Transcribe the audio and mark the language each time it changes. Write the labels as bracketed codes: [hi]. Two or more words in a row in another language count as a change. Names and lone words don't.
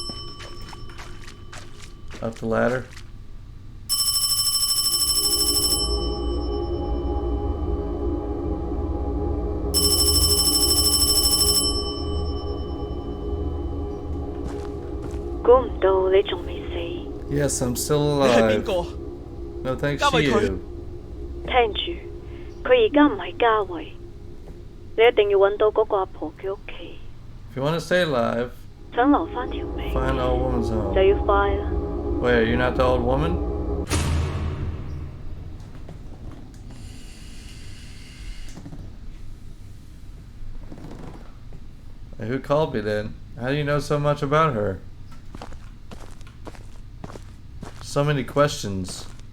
[en] Up the ladder? Yes, I'm still alive. No thanks to you. [yue] 聽住，佢而家唔係家維，你一定要揾到嗰個阿婆嘅屋企。 [en] If you want to stay alive, [yue] 想留返條命， [en] find the old woman's home. [yue] 就要快啦。 [en] Wait, you're not the old woman? Hey, who called me then? How do you know so much about her? So many questions.